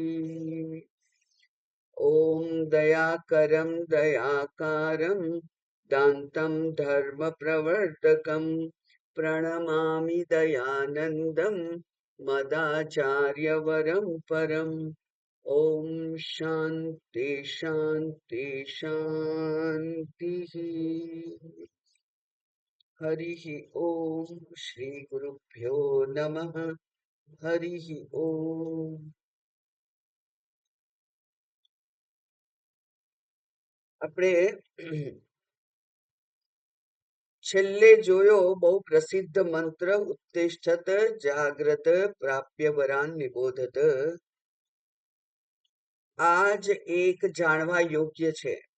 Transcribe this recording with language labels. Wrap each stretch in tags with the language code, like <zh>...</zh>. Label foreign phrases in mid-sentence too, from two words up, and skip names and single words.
<sa>ॐ दयाकरं दयाकारं दान्तं धर्मप्रवर्तकं प्रणमामि दयानन्दं मदाचार्यवरं परम्। ॐ शान्ति शान्ति शान्तिः। हरिः ॐ श्रीगुरुभ्यो नमः। हरिः ॐ।</sa> <gu>આપણે છેલ્લે જોયો બહુ પ્રસિદ્ધ મંત્ર</gu> <sa>ઉત્તિષ્ઠત જાગ્રત પ્રાપ્ય વરાન નિબોધત.</sa> <gu>આજ એક જાણવા યોગ્ય છે.</gu>